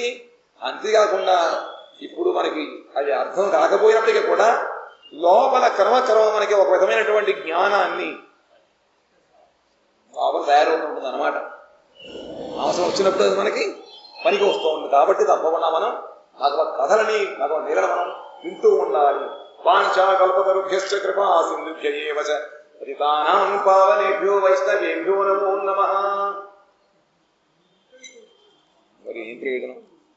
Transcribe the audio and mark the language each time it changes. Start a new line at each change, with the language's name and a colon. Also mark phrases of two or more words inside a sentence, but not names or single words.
Telugu: అంతేకాకుండా ఇప్పుడు మనకి అది అర్థం కాకపోయినప్పటికీ కూడా లోపల క్రమక్రమం మనకి ఒక విధమైనటువంటి జ్ఞానాన్ని లోపల తయారవుతుంటుంది అన్నమాట. అవసరం వచ్చినప్పుడు అది మనకి పనికి వస్తూ ఉంటుంది. కాబట్టి తప్పకుండా మనం భగవత్ కథలని భగవత్ లీలను మనం వింటూ ఉండాలి.
Sanskrit: వాంఛాకల్పతరుభ్యశ్చ కృపా సింధుభ్య ఏవ చ పతితానాం పావనేభ్యో వైష్ణవేభ్యో నమో నమః.
Telugu: మరి ఏం ప్రయోజనం?